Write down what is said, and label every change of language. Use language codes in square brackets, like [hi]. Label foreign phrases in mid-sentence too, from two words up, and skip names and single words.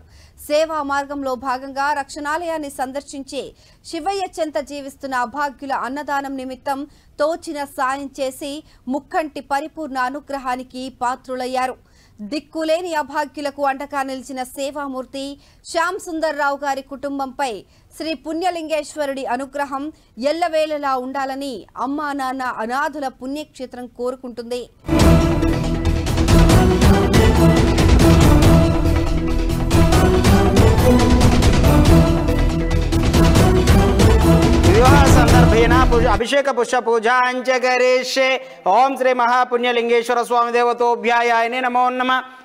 [te] సేవా మార్గంలో భాగంగా రక్షణాలయాన్ని సందర్శించి శివయ్య చెంత జీవిస్తున్న అభాగ్యుల అన్నదానం నిమిత్తం తోచిన సాయం చేసి ముక్కంటి పరిపూర్ణ అనుగ్రహానికి పాత్రులయ్యారు. దిక్కులేని అభాగ్యులకు అండగా నిలిచిన సేవామూర్తి శ్యాంసుందర్రావు గారి కుటుంబంపై శ్రీ పుణ్యలింగేశ్వరుడి అనుగ్రహం ఎల్లవేళలా ఉండాలని అమ్మా నాన్న అనాథుల పుణ్యక్షేత్రం కోరుకుంటుంది. [sa] अभिषेक पुष्प पूजांच करिष्ये। ओम श्री महापुण्यलिंगेश्वर स्वामी देवतोभ्याय नमो नमः।